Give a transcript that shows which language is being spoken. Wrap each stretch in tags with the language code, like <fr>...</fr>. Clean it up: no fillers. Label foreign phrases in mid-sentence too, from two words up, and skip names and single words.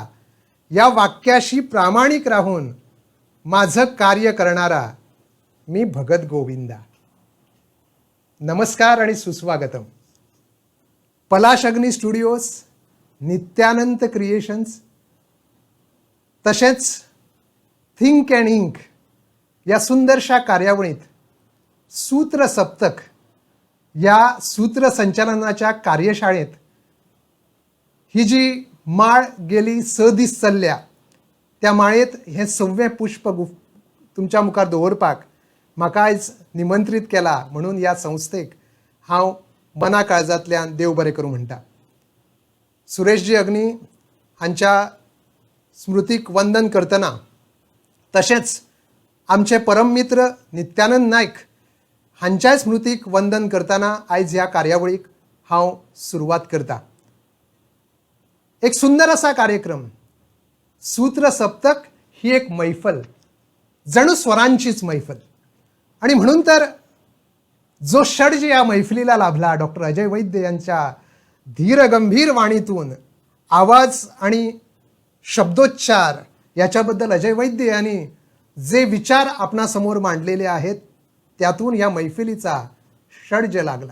<mr>या वाक्याशी प्रामाणिक राहून माझं कार्य करणारा मी भगत गोविंदा. नमस्कार आणि सुस्वागतम.</mr> <kok>पलाश अग्नी स्टुडिओज, नित्यानंद क्रिएशन्स तसेच थिंक अँड इंक या सुंदरशा कार्यावळीत सूत्र सप्तक या सूत्रसंचालनाच्या कार्यशाळेत ही जी माळ गेली 6 दीस चल्ल्या, त्या माळेत हे 6वें पुष्प तुमच्या मुखार दवरपाक म्हाका आयज निमंत्रीत केला. म्हणून या संस्थेक हांव मना काळजांतल्यान देव बरें करूं म्हणटा. सुरेशजी अग्नी हांच्या स्मृतीक वंदन करतना तशेंच आमचे परम मित्र नित्यानंद नायक हांच्या स्मृतीक वंदन करतना आयज ह्या कार्यावळीक हांव सुरवात करता.</kok> <mr>एक सुंदर असा कार्यक्रम. सूत्र सप्तक ही एक मैफल, जणू स्वरांचीच मैफल. आणि म्हणून तर जो षड्ज या मैफिलीला लाभला, डॉक्टर अजय वैद्य यांच्या धीर गंभीर वाणीतून आवाज आणि शब्दोच्चार याच्याबद्दल अजय वैद्य यांनी जे विचार आपणासमोर मांडलेले आहेत त्यातून या मैफिलीचा षड्ज लागला.</mr>